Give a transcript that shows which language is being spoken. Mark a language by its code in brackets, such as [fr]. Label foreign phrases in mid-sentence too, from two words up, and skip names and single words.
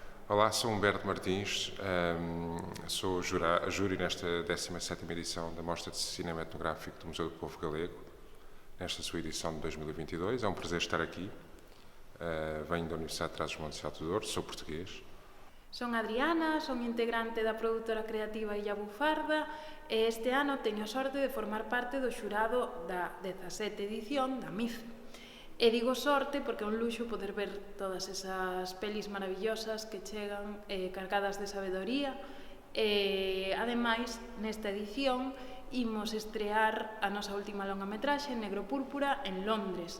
[pt] Olá, sou Humberto Martins, sou júri nesta 17ª edição da Mostra de Cinema Etnográfico do Museu do Povo Galego, nesta sua edição de 2022. É um prazer estar aqui. Venho da Universidade de Trás-os-Montes e Alto Douro, sou português. [gl] Son Adriana, son integrante da produtora creativa Illa Bufarda e este ano teño a sorte de formar parte do xurado da 17ª edición da MICE. E digo sorte porque é un luxo poder ver todas esas pelis maravillosas que chegan cargadas de sabedoría e, ademais, nesta edición imos estrear a nosa última longametraxe, Negro Púrpura, en Londres.